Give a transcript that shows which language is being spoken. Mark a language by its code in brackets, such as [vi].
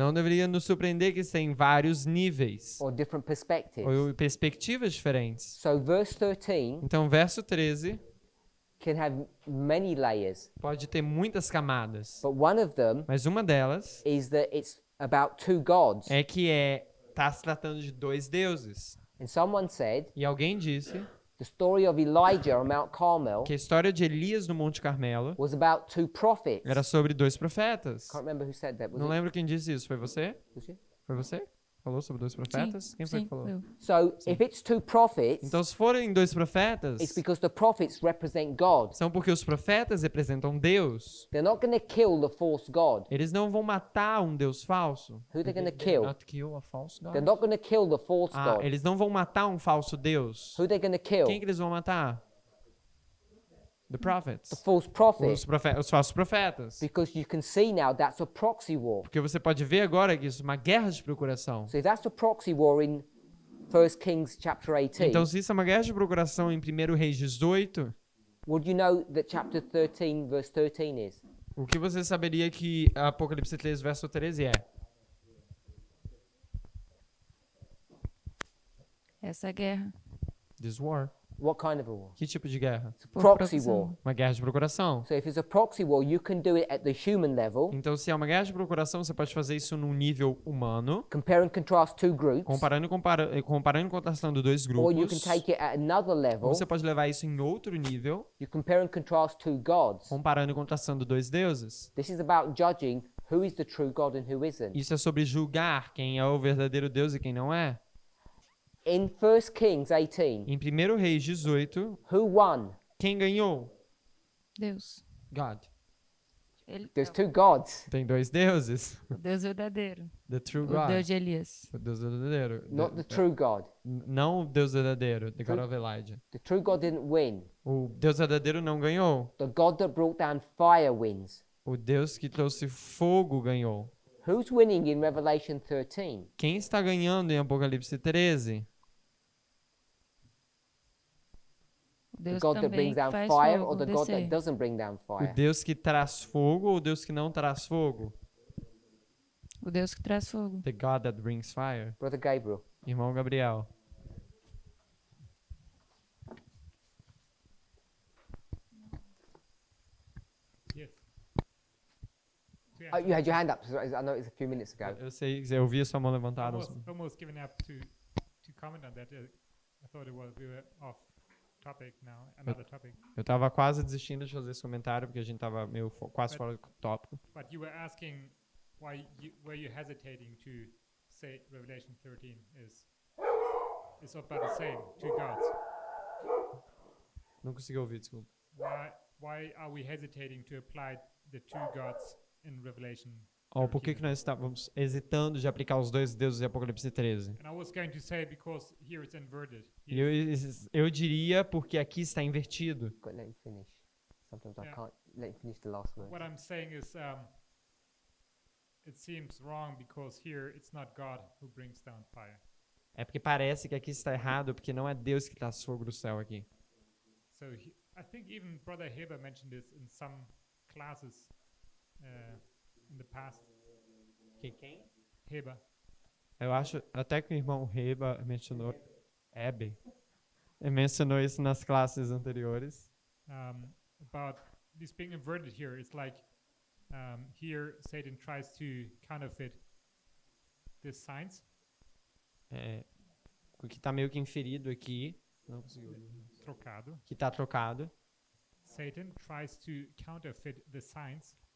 [pt] não deveria nos surpreender que tem vários níveis [en] or different perspectives. [pt] ou perspectivas diferentes. [en] So verse 13 [pt] Então, verso 13 [en] can have many layers, [pt] pode ter muitas camadas, [en] but one of them [pt] mas uma delas [en] is that it's about two gods. [pt] é que está se tratando de dois deuses. [en] And someone said [pt] E alguém disse [en] the story of Elijah on Mount Carmel [pt] que a história de Elias no Monte Carmelo [en] was about two prophets. [pt] era sobre dois profetas. [en] Can't remember who said that. Was [pt] Não [en] it? [pt] lembro quem disse isso. Foi você? [en] Was it? [pt] Foi você? Falou sobre dois profetas? Quem foi que falou? eu. [en] So if it's two prophets, [pt] Então, se forem dois profetas, [en] it's because the prophets represent God. [pt] são porque os profetas representam Deus. [en] They're not going to kill the false God. Eles não vão matar um Deus falso. Who they're going to kill? Not kill a false God. They're not going to kill the false God. [pt] Eles não vão matar um falso Deus. [en] Who they're going to kill? [pt] Quem que eles vão matar? [en] The prophets. The false prophet. [pt] Os falsos profetas. [en] Because you can see now that's a proxy war. [pt] Porque você pode ver agora que isso é uma guerra de procuração. [en] So if that's a proxy war in 1 Kings chapter 18, [pt] Então, se isso é uma guerra de procuração em 1 Reis 18, [en] would you know that chapter 13 verse 13 is? [pt] o que você saberia que Apocalipse 3, verso 13 é? Essa guerra. [en] This war. What kind of a war? [pt] Que tipo de guerra? Por [en] Proxy [pt] procuração. [en] war. [pt] Uma guerra de procuração. [en] So if it's a proxy war, you can do it at the human level, [pt] Então, se é uma guerra de procuração, você pode fazer isso num nível humano, [en] compare and contrast two groups, [pt] comparando e contrastando dois [en] or you can [pt] grupos. [en] take it at another [pt] Ou [en] level, [pt] você pode levar isso em outro nível, [en] you compare and contrast two gods. [pt] comparando e contrastando dois deuses. [en] This is about judging who is the true God and who isn't. [pt] Isso é sobre julgar quem é o verdadeiro Deus e quem não é. [en] In 1 Kings 18, [pt] Em 1 Reis 18, [en] who won? [pt] quem ganhou? Deus. [en] God. [pt] Ele, [en] There's two gods, [pt] Tem dois deuses. o Deus verdadeiro. [en] The true [pt] O [en] God. [pt] Deus de Elias. O Deus verdadeiro. [en] not the true God. [pt] Não o Deus verdadeiro, [en] the God of Elijah. The true God didn't win. [pt] O Deus verdadeiro não ganhou. [en] The God that brought down fire wins. [pt] O Deus que trouxe fogo ganhou. [en] Who's winning in Revelation 13? [pt] Quem está ganhando em Apocalipse 13? [en] The [pt] Deus [en] God that [pt] também [en] brings down [pt] faz [en] fire [pt] fogo [en] or the God that [pt] descer. [en] doesn't bring down [pt] O [en] fire? [pt] Deus que traz fogo ou o Deus que não traz fogo? O Deus que traz fogo. [en] The God that brings fire. Brother Gabriel. [pt] Irmão Gabriel. [en] Yes. Oh, you had your hand up. Sorry, I know it was a few minutes ago. [pt] Eu sei, eu vi a sua mão levantada. [en] Almost given up to comment on that. I thought we were off topic now, another topic. [pt] Eu tava quase desistindo de fazer esse comentário porque a gente tava meio quase fora do tópico. [en] But you were asking why were you hesitating to say Revelation 13 is about the same, two gods. [pt] Não consegui ouvir, desculpa. [en] Why are we hesitating to apply the two gods in Revelation? [pt] Por que nós estávamos hesitando de aplicar os dois deuses em Apocalipse 13? [en] And I was going to say because here it's inverted. [pt] E eu diria porque aqui está invertido. [en] Got to let him finish. Sometimes I Yeah. can't let him finish the last word. What I'm saying is it seems wrong because here it's not God who brings down fire. [pt] É porque parece que aqui está errado, porque não é Deus que traz fogo do céu aqui. [en] So I think even Brother Heber mentioned this in some classes in the past. [pt] Quem? Heber. Eu acho até que o irmão Reba mencionou Hebe. Ele mencionou isso nas classes anteriores. [en] About this being inverted here. It's like here Satan tries to counterfeit these signs. [pt] O que está meio que inferido aqui. Não conseguiu. Trocado. Que está trocado. [en] Satan tries to counterfeit the signs.